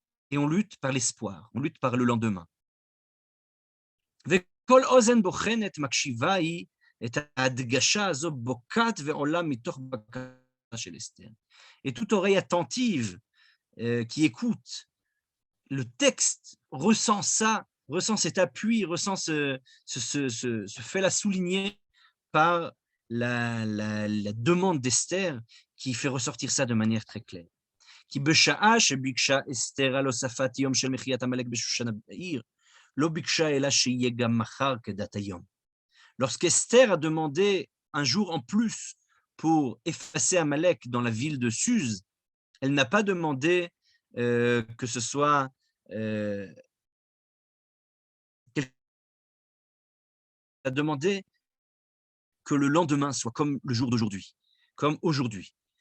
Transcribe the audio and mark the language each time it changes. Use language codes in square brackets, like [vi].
[fr] Et on lutte par l'espoir, on lutte par le lendemain. Et toute oreille attentive qui écoute le texte ressent ça, ressent cet appui, ressent ce fait-là souligné par la demande d'Esther qui fait ressortir ça de manière très claire. [he] כי בשעה שביקשה אסתר על הוספת יום של מחיית עמלק בשושן העיר, לא ביקשה אלא שיהיה גם מחר כדת היום. [fr] Lorsqu'Esther a demandé un jour en plus pour effacer Amalek dans la ville de Suse, elle n'a pas demandé que ce soit elle a demandé que le lendemain soit comme le jour d'aujourd'hui, comme aujourd'hui.